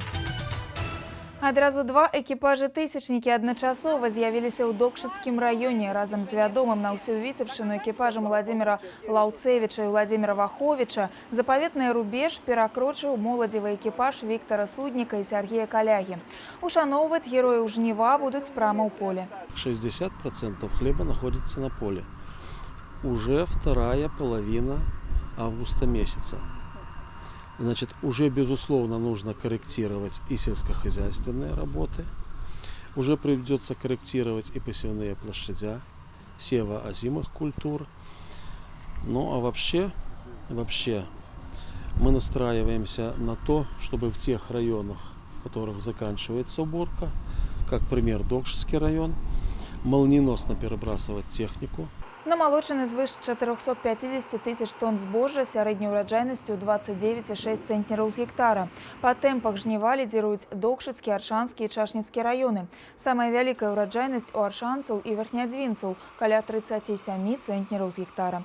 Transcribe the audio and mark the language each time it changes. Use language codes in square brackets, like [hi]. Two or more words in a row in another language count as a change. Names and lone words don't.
[be] Адразу два экіпажы-тысячнікі адначасова з'явіліся ў Докшыцкім раёне разам з вядомым на ўсю Віцебшчыну экіпажам Владзіміра Лаўцевіча і Владзіміра Ваховіча. Запаветны рубеж перакрочыў моладзевы экіпаж Віктара Судніка і Сергея Калягі. Ушаноўваць герояў жніва будуць прама ў поле. [ru] 60% хлеба находится на поле. Уже вторая половина августа месяца. Значит, уже безусловно нужно корректировать и сельскохозяйственные работы. Уже придется корректировать и посевные площадя, сева озимых культур. Ну а вообще мы настраиваемся на то, чтобы в тех районах, в которых заканчивается уборка, как пример Докшыцкий район, молниеносно перебрасывать технику. [be] Намалочаны звыш 450 тысяч тонн збожжа сярэдняй ураджайнасцю 29,6 цэнтнераў з гектара. Па тэмпах жніва лідзіруюць Докшыцкі, Аршанскі і Чашніцкі раёны. Самая вялікая ураджайнасць у аршанцаў і верхнядзвінцаў каля 37 цэнтнераў з гектара.